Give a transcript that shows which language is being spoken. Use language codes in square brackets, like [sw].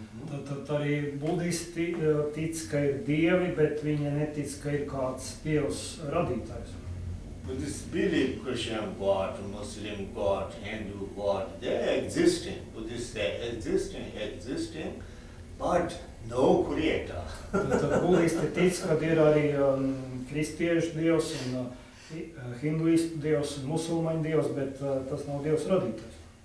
[lv] Tad arī budisti tic, ka ir dievi, bet viņi netic, ka ir kāds dievs radītājs. [en] Buddhists believe Christian God, Muslim God, Hindu God, they're existing. Buddhists say existing, but no creator. [lv] Tad budisti tic, ka ir arī kristiešu dievs un hinduistu dievs un musulmaņu dievs, bet tas nav dievs radītājs.